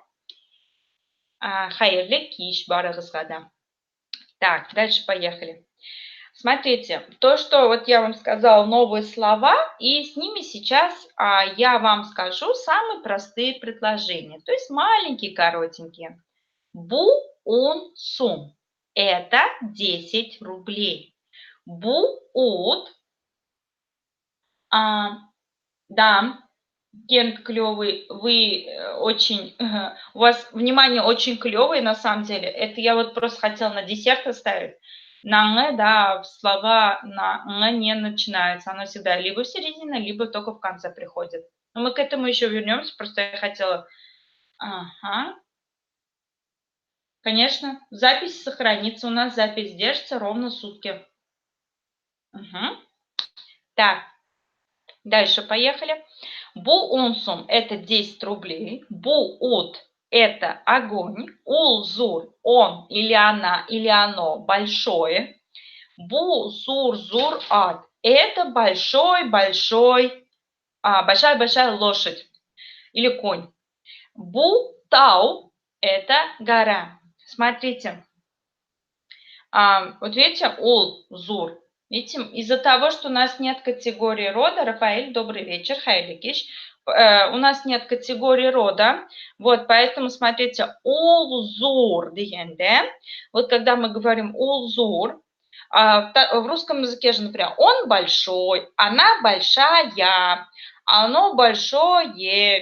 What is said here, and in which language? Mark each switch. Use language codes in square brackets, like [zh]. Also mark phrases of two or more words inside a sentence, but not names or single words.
[tt] Хайрле киш, барагасгада. [ru] Так, дальше поехали. Смотрите, то, что вот я вам сказала, новые слова, и с ними сейчас я вам скажу самые простые предложения, то есть маленькие, коротенькие. [tt] Бу ун сум. [ru] Это 10 рублей. [tt] Бу ут. [ru] Да, Кент клевый, вы очень, у вас внимание очень клевое на самом деле. Это я вот просто хотела на десерт оставить. На «н», да, слова на «н» не начинаются. Оно всегда либо в середине, либо только в конце приходит. Но мы к этому еще вернемся, просто я хотела... Ага. Конечно, запись сохранится. У нас запись держится ровно сутки. Угу. Так, дальше поехали. [tt] Бу-унсум [ru] – это 10 рублей. [tt] Бу-ут – [ru] это огонь. [tt] Ул-зур – [ru] он или она, или оно большое. [tt] Бу-зур-зур-ат – [ru] это большая-большая лошадь или конь. [tt] Бу-тау – [ru] это гора. Смотрите, вот видите, [tt] ул-зур. [ru] Видите, из-за того, что у нас нет категории рода, Рафаэль, добрый вечер, Хайликиш, у нас нет категории рода, вот, поэтому, смотрите, улзур, вот когда мы говорим улзур, в русском языке же, например, он большой, она большая, оно большое.